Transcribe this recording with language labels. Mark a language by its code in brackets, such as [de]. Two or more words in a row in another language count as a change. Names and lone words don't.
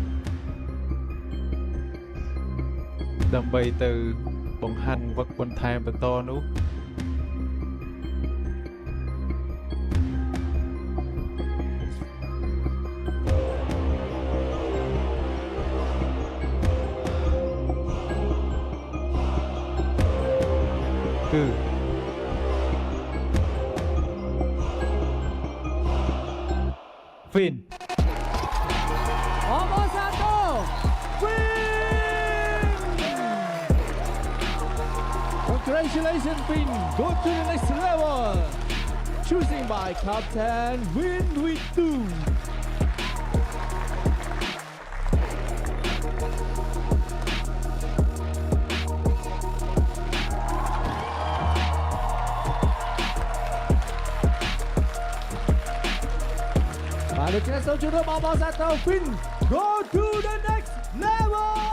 [km] ដើម្បីទៅបង្ហាញវឹកបន្ថែមបន្តនោះគឺ Finn [en] អបអរសាទរ Finn Congratulations Finn Go to the next level Choosing by Captain Win with 2 [km] ដូច្នេះសូមជម្រាបអបអរសាទរ Finn [en] Go to the next level